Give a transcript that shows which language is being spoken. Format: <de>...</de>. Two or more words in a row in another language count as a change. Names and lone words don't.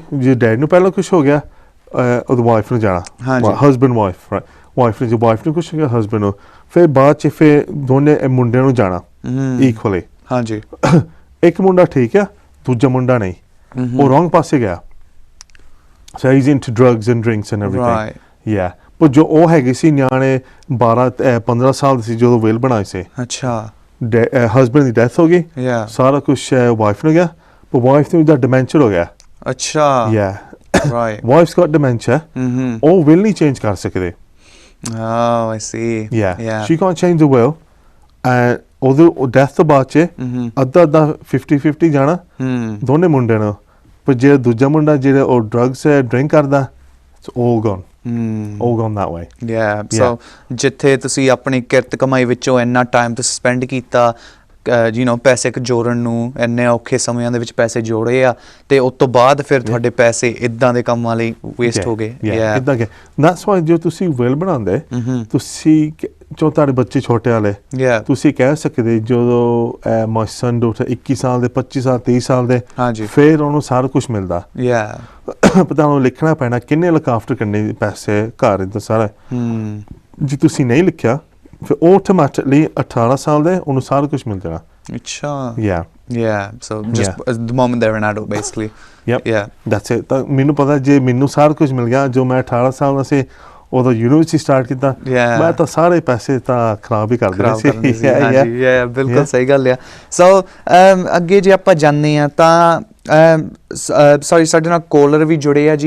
<pa>ਜੇ ਡੈਡੀ ਨੂੰ ਪਹਿਲਾਂ ਕੁਝ ਹੋ ਗਿਆ, ਉਹਦੀ ਵਾਈਫ ਨੂੰ ਜਾਣਾ,</pa> <en>husband wife,</en> <pa>ਵਾਈਫ ਨੂੰ, ਜੇ ਵਾਈਫ ਨੂੰ ਕੁਝ ਹੋ ਗਿਆ ਹਸਬੈਂਡ ਨੂੰ, ਫਿਰ ਬਾਅਦ ਚ ਫਿਰ ਦੋਨੇ ਮੁੰਡਿਆਂ ਨੂੰ ਜਾਣਾ ਇਕੁਅਲੀ। ਹਾਂਜੀ, ਇੱਕ ਮੁੰਡਾ ਠੀਕ ਆ, ਦੂਜਾ ਮੁੰਡਾ ਨਹੀਂ, ਉਹ ਰੋਂਗ ਪਾਸੇ ਗਿਆ।</pa> <en>So he's into drugs and drinks and everything. Right. Yeah.</en> <pa>ਪਰ ਜੋ ਉਹ ਹੈਗੇ ਸੀ ਨਿਆਣੇ 12-15 ਸਾਲ ਦੇ ਸੀ ਜਦੋਂ ਵਿਲ ਬਣਾਏ ਸੀ। ਅੱਛਾ। ਹਸਬੈਂਡ ਦੀ ਡੈਥ ਹੋ ਗਈ, ਸਾਰਾ ਕੁਝ ਵਾਈਫ ਨੂੰ ਗਿਆ, ਪਰ ਵਾਈਫ ਨੂੰ ਡਿਮੈਂਸ਼ੀਆ ਹੋ ਗਿਆ। ਅੱਛਾ। Yeah.</pa> <en>Right. Wife's got dementia.</en> <pa>ਉਹ ਵਿਲ ਨਹੀਂ ਚੇਂਜ ਕਰ ਸਕਦੇ।</pa> <en>Oh, I see. Yeah. She can't change the will.</en> <pa>And ਉਹਦੇ ਡੈਥ ਤੋਂ ਬਾਅਦ ਚ ਅੱਧਾ 50-50 ਜਾਣਾ ਦੋਨੇ ਮੁੰਡਿਆਂ ਨੂੰ। ਪਰ ਜਿਹੜਾ ਦੂਜਾ ਮੁੰਡਾ ਜਿਹੜਾ ਉਹ ਡਰੱਗਸ ਡਰਿੰਕ ਕਰਦਾ,</pa> <en>it's all gone. All gone that way. Yeah.</en> <pa>So ਜਿੱਥੇ ਤੁਸੀਂ ਆਪਣੀ ਕਿਰਤ ਕਮਾਈ ਵਿੱਚੋਂ ਇੰਨਾ ਟਾਈਮ ਤੁਸੀਂ ਸਪੈਂਡ ਕੀਤਾ, ਪੈਸੇ ਜੋੜਨ ਨੂੰ, ਇੰਨੇ ਔਖੇ ਸਮਿਆਂ ਦੇ ਵਿੱਚ ਪੈਸੇ ਜੋੜੇ ਆ, ਤੇ ਉਸ ਤੋਂ ਬਾਅਦ ਫਿਰ ਤੁਹਾਡੇ ਪੈਸੇ ਇਦਾਂ ਦੇ ਕੰਮਾਂ ਲਈ ਵੇਸਟ ਹੋ ਗਏ। ਇਦਾਂ ਕਿ</pa> <en>that's why</en> <pa>ਜੋ ਤੁਸੀਂ ਵਿਲ ਬਣਾਉਂਦੇ, ਤੁਸੀਂ ਜੋ ਤੁਹਾਡੇ ਬੱਚੇ ਛੋਟੇ ਵਾਲੇ, ਤੁਸੀਂ ਕਹਿ ਸਕਦੇ ਜਦੋਂ</pa> <en>my son daughter</en> <pa>21 ਸਾਲ ਦੇ, 25 ਸਾਲ, 30 ਸਾਲ ਦੇ, ਫਿਰ ਉਹਨੂੰ ਸਾਰਾ ਕੁਝ ਮਿਲਦਾ। ਪਤਾ ਉਹਨੂੰ ਲਿਖਣਾ ਪੈਣਾ ਕਿੰਨੇ</pa> <en>look after</en> <pa>ਕਰਨੇ ਪੈਸੇ ਘਰ ਦਾ ਸਾਰਾ। ਜੇ ਤੁਸੀਂ ਨਹੀਂ ਲਿਖਿਆ, ਫਿਰ ਆਟੋਮੈਟਿਕਲੀ 18 ਸਾਲ ਦੇ ਉਹਨੂੰ ਸਾਰਾ ਕੁਝ ਮਿਲ ਜਾਣਾ। ਅੱਛਾ।</pa> <en>So just the moment they're an adult basically. That's it.</en> <pa>ਤਾਂ ਮੈਨੂੰ ਪਤਾ ਜੇ ਮੈਨੂੰ ਸਾਰਾ ਕੁਝ ਮਿਲ ਗਿਆ, ਜੋ ਮੈਂ 18 ਸਾਲ ਦਾ ਸੀ ਉਦੋਂ ਯੂਨੀਵਰਸਿਟੀ ਸਟਾਰਟ ਕੀਤਾ, ਮੈਂ ਤਾਂ ਸਾਰੇ ਪੈਸੇ ਤਾਂ ਖਰਾਬ ਹੀ ਕਰ ਦਿੰਦੇ ਸੀ। ਬਿਲਕੁਲ ਸਹੀ ਗੱਲ ਆ। ਸੋ ਅੱਗੇ ਜੇ ਆਪਾਂ ਜਾਂਦੇ ਆ ਤਾਂ ਸੌਰੀ, ਸਾਡੇ ਨਾਲ ਕਾਲਰ ਵੀ ਜੁੜੇ ਆ ਜੀ।</pa>